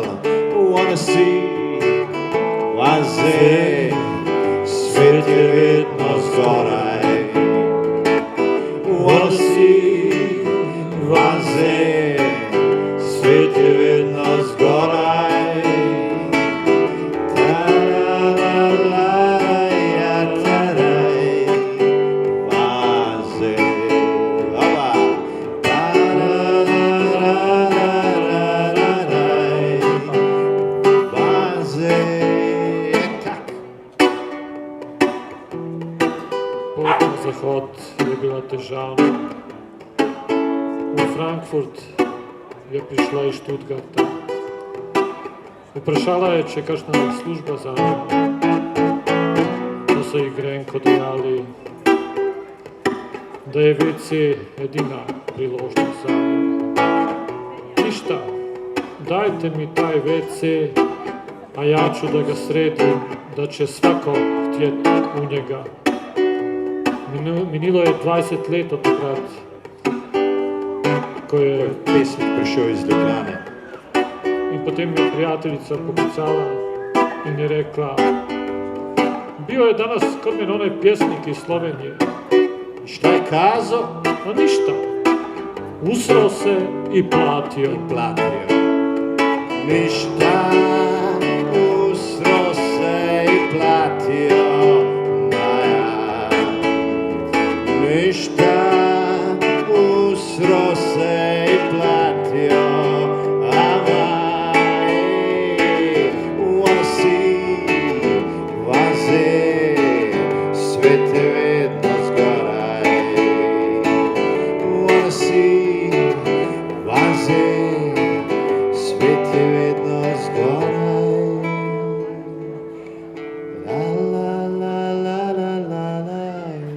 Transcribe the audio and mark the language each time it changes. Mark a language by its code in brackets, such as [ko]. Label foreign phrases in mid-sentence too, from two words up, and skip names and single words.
[en] Wanna see [sl] Vanze, svet je vedno zgoraj. [en] Wanna see [sl] Vanze, svet je vedno zgoraj. Ta-la-la-la-ja-ta-raj, Vanze, aba. Ta-la-la-la-la-la-raj, Vanze, tak. Pot na zahod je bila težavna. V Frankfurt je prišla iz Stuttgarta. Vprašala je, če je kakšna služba za njo. To so ji grenko dejali, da je WC edina priložnost za njo. [bs] Ništa, dajte mi taj WC, a ja ću da ga sredim, da će svako htjet u njega. [sl] Minilo je 20 let od takrat, ko je Pesnik prišel iz Ljubljane. in potem je prijateljica poklicala in je rekla: [hr] bio je danas kod mene onaj pjesnik iz Slovenije. [bs] Šta je kazao? A ništa, usrao se i platio. Platio. Ništa, usro se i platio. Maja. Ništa, usro se i platio. Amaj. [en] Wanna see [sl] Vanze, svet je vedno zgoraj. [en] Wanna see [sl] Vanze, svet je vedno zgoraj. La la la la la la la.